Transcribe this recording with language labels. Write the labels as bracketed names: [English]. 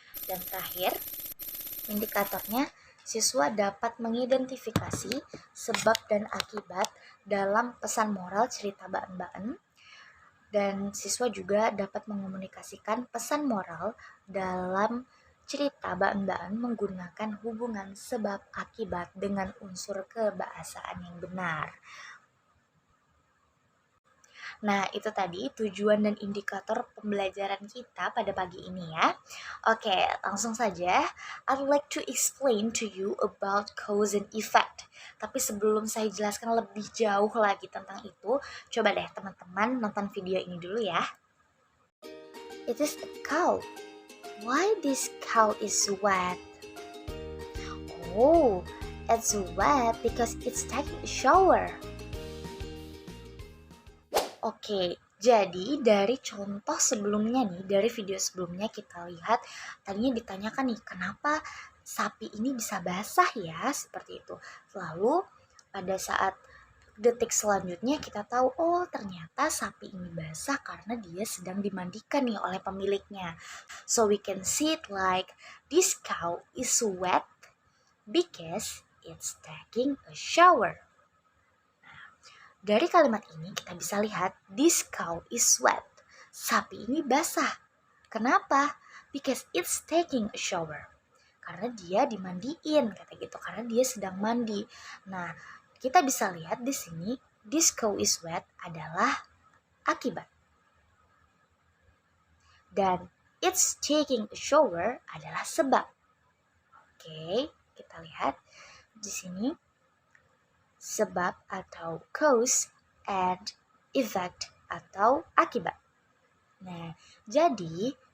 [Indonesian] Dan terakhir, indikatornya, siswa dapat mengidentifikasi sebab dan akibat dalam pesan moral cerita Baen-Baen, dan siswa juga dapat mengomunikasikan pesan moral dalam cerita Baen-Baen menggunakan hubungan sebab akibat dengan unsur kebahasaan yang benar. Nah, itu tadi tujuan dan indikator pembelajaran kita pada pagi ini ya. Oke, langsung saja. [English] I'd like to explain to you about cause and effect. [Indonesian] Tapi sebelum saya jelaskan lebih jauh lagi tentang itu, coba deh teman-teman nonton video ini dulu ya. [English] It is a cow. Why this cow is wet? Oh, it's wet because it's taking a shower. [Indonesian] Oke, jadi dari contoh sebelumnya nih, dari video sebelumnya kita lihat tadinya ditanyakan nih, kenapa sapi ini bisa basah ya, seperti itu. Lalu pada saat detik selanjutnya kita tahu, oh ternyata sapi ini basah karena dia sedang dimandikan nih oleh pemiliknya. [English] So we can see it like, this cow is wet because it's taking a shower. [Indonesian] Dari kalimat ini kita bisa lihat [English] this cow is wet. [Indonesian] Sapi ini basah. Kenapa? [English] Because it's taking a shower. [Indonesian] Karena dia dimandiin, kata gitu. Karena dia sedang mandi. Nah, kita bisa lihat di sini [English] this cow is wet [Indonesian] adalah akibat. Dan [English] it's taking a shower [Indonesian] adalah sebab. Oke, kita lihat di sini. Sebab atau cause and effect atau akibat. Nah, jadi